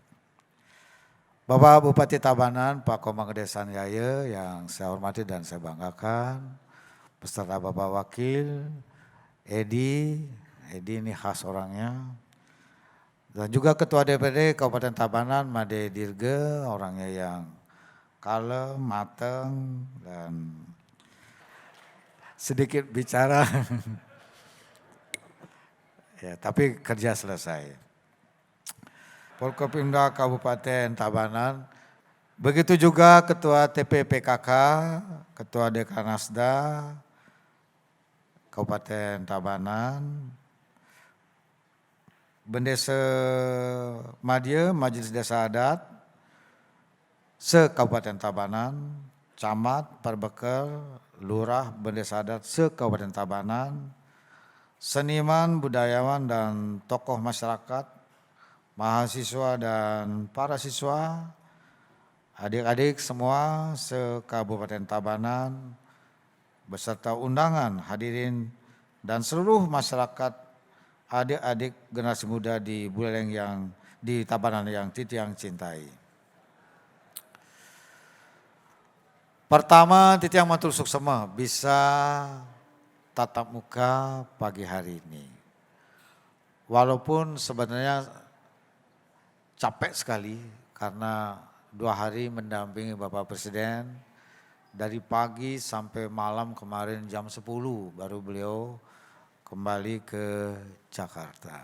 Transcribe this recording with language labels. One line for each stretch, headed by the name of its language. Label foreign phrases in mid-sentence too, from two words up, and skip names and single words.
Indonesian: Bapak Bupati Tabanan, Pak Komang Kedesan Yaya yang saya hormati dan saya banggakan, beserta Bapak Wakil, Edi ini khas orangnya, dan juga Ketua DPD Kabupaten Tabanan, Made Dirge, orangnya yang kalem, mateng, dan sedikit bicara, ya tapi kerja selesai. Forkopimda Kabupaten Tabanan, begitu juga Ketua TPPKK, Ketua Dekanasda Kabupaten Tabanan, Bendesa Madya, Majelis Desa Adat, se-Kabupaten Tabanan, Camat, Perbekel, Lurah, Bendesa Adat se-Kabupaten Tabanan, seniman, budayawan, dan tokoh masyarakat, mahasiswa dan para siswa, adik-adik semua se-Kabupaten Tabanan, beserta undangan hadirin dan seluruh masyarakat, adik-adik generasi muda di Buleleng yang di Tabanan yang Titiang cintai. Pertama,
Balinese: Titiang matur suksema
Indonesian: bisa tatap muka pagi hari ini. Walaupun sebenarnya capek sekali karena 2 hari mendampingi Bapak Presiden dari pagi sampai malam, kemarin jam 10 baru beliau kembali ke Jakarta.